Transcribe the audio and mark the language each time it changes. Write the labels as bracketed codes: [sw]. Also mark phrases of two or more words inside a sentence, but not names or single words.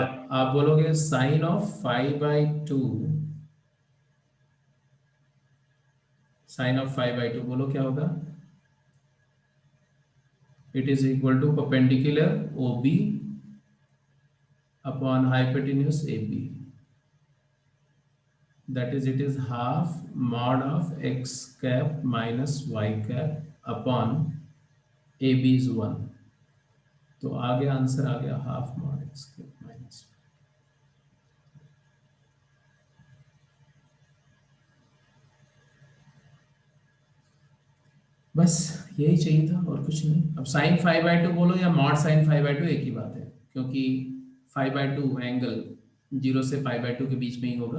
[hi] आप बोलोगे [en] sine of [hi] 5/2, [en] sine of [hi] 5/2 बोलो क्या होगा? [en] it is equal to perpendicular OB upon hypotenuse AB, that is it is half mod of x cap minus y cap upon AB is 1, [hi] तो आगे आंसर आ गया [en] half mod x cap minus. [hi] बस यही चाहिए था और कुछ नहीं। अब साइन 5/2 बोलो या [en] mod sine [hi] 5/2 एक ही बात है, क्योंकि 5/2 एंगल 0 से π/2 के बीच में ही होगा।